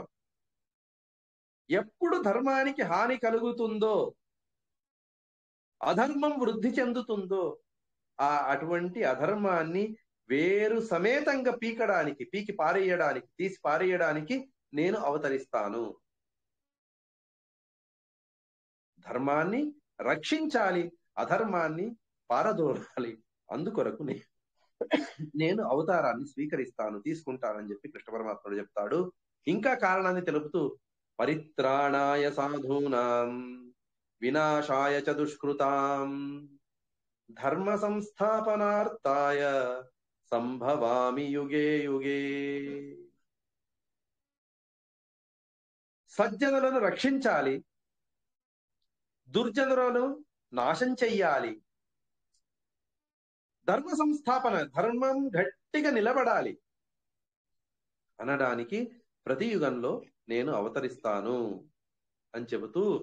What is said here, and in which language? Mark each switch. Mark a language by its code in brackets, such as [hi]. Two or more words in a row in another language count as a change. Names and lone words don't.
[te] ఎప్పుడు ధర్మానికి హాని కలుగుతుందో, అధర్మం వృద్ధి చెందుతుందో, అటువంటి అధర్మాన్ని వేరు సమేతంగా పీకి పారేయడానికి, తీసి పారేయడానికి నేను అవతరిస్తాను. ధర్మాన్ని రక్షించాలి, అధర్మాన్ని పారదోలాలి, అందుకొరకు నేను అవతారాన్ని స్వీకరిస్తాను, తీసుకుంటానని చెప్పి కృష్ణ పరమాత్ముడు చెప్తాడు. ఇంకా కారణాన్ని తెలుపుతూ, [sa] పరిత్రాణాయ సాధూనాం వినాశాయ చ దుష్కృతాం ధర్మ సంస్థాపనార్థాయ సంభవామి యుగే యుగే. [te] సజ్జనులను రక్షించాలి, దుర్జనులను నాశం చెయ్యాలి, ధర్మ సంస్థాపన ధర్మం గట్టిగా నిలబడాలి అనడానికి ప్రతి యుగంలో నేను అవతరిస్తాను అని చెబుతూ,